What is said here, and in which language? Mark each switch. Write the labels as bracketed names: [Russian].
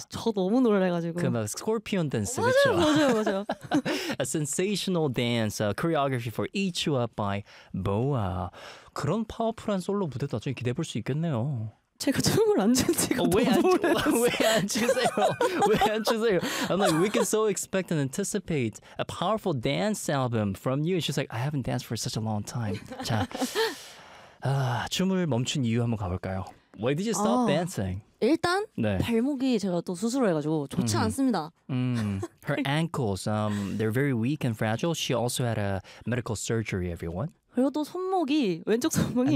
[Korean] 저 너무 놀래가지고. 그 막 스콜피온 댄스, 맞아요, 그렇죠? 맞아요, 맞아요. [English] A sensational dance, a choreography for Eat You Up by BoA. [Korean] 그런 파워풀한 솔로 무대도 나중에 기대해 볼 수 있겠네요. 제가 춤을 안 추는 지가 너무 오래됐어요. 왜 안 추세요? 왜 안 추세요? [English] I'm like, we can so expect and anticipate a powerful dance album from you. And she's like, I haven't danced for such a long time. [Korean] 자, 아, 춤을 멈춘 이유 한번 가볼까요? [English] Why did you stop dancing? [Korean] 일단 네. 발목이 제가 또 수술을 해가지고 좋지 않습니다. [English] Her ankles, they're very weak and fragile. She also had a medical surgery, everyone. [Korean] 그리고 또 손목이, 왼쪽 손목이